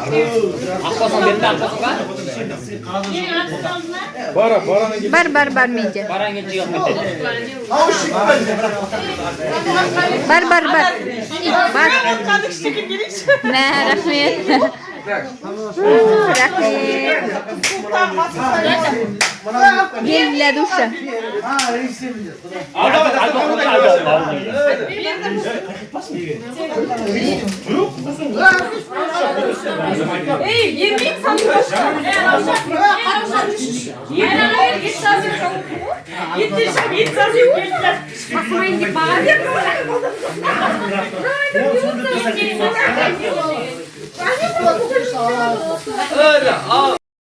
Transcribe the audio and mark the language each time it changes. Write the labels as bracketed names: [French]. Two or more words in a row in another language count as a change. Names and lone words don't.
[Kazakh] Бар менде. Бар. Мә, рахмет. Рахмет. [Russian] Для душа. [Kazakh] Ей, ермек санын қашқан. Басымайын деп бағар деп.